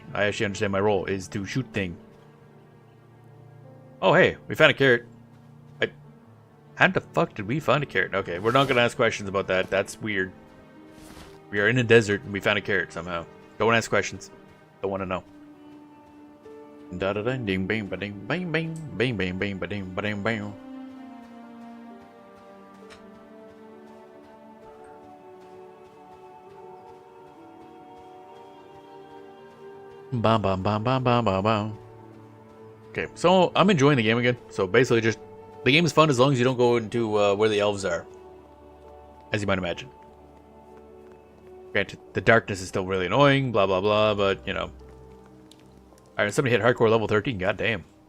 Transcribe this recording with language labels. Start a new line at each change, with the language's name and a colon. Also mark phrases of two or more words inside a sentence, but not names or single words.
English: I actually understand my role is to shoot thing. Oh, hey, we found a carrot. How the fuck did we find a carrot? Okay, we're not going to ask questions about that. That's weird. We are in a desert and we found a carrot somehow. Don't ask questions. Don't want to know. Da da ding ding bing ba ding bing bing bing bing bing ba ding ba ding bing. Bam bam bam bam bam bam bam. Okay, so I'm enjoying the game again. So basically, just the game is fun as long as you don't go into where the elves are, as you might imagine. Granted, the darkness is still really annoying, blah blah blah, but you know. Alright, somebody hit hardcore level 13, goddamn.